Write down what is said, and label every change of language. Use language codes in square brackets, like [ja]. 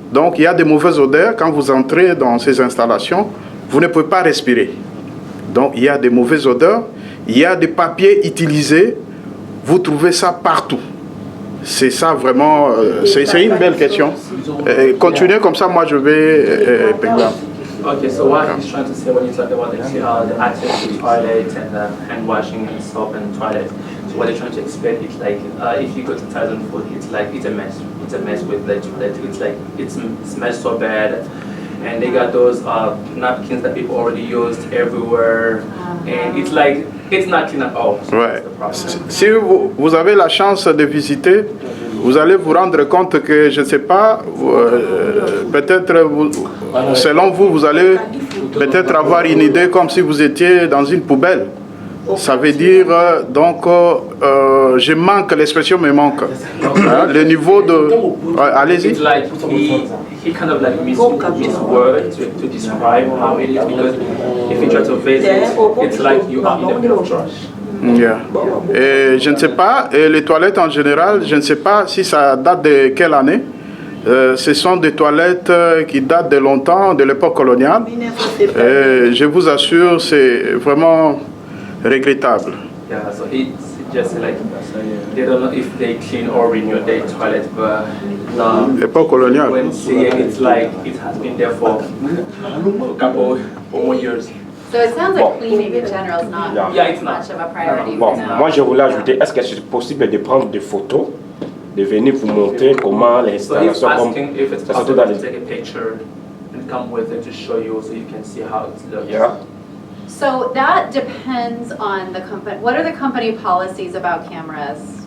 [fr] Donc, il y a des mauvaises odeurs. Quand vous entrez dans ces installations, vous ne pouvez pas respirer. Donc, il y a des mauvaises odeurs. Il y a des papiers utilisés. Vous trouvez ça partout. C'est ça vraiment... c'est une belle question. Continuez comme ça, moi je vais... [en] Okay, so what he's trying to say when you talk about the access to toilets and hand washing and soap and toilets, so what they're trying to explain is like if you go to Thailand food, it's like it's a mess. It's a mess with the toilet. It's like it smells so bad, and they got those napkins that people already used everywhere, and it's like it's not clean at all. So [fr] ouais. Si vous avez la chance de visiter, vous allez vous rendre compte que, je ne sais pas, peut-être, selon vous, vous allez peut-être avoir une idée comme si vous étiez dans une poubelle. Ça veut dire, donc, je manque, l'expression me manque. Hein, le niveau de... allez-y. [en] It's like he kind of like misword to describe how it is, because if you try to face it, it's like you are in a bit of trash. Yeah. [fr] Et je ne sais pas, et les toilettes en général, je ne sais pas si ça date de quelle année. Ce sont des toilettes qui datent de longtemps, de l'époque coloniale. Et je vous assure, c'est vraiment regrettable. [en] Yeah, so it's just like they don't know if they clean or renew their toilet, but [fr] L'époque coloniale. [en] when see it, it's like it has been there for a couple more years. So it sounds like cleaning in general is not it's not much of a priority [fr] Bon, [en] for now. [fr] moi je voulais ajouter, est-ce que c'est possible de prendre des photos, de venir vous montrer comment les [en] So he's [fr] installations [en] asking if it's possible to take a picture and come with it to show you so you can see how it looks. Yeah. So that depends on the company. What are the company policies about cameras?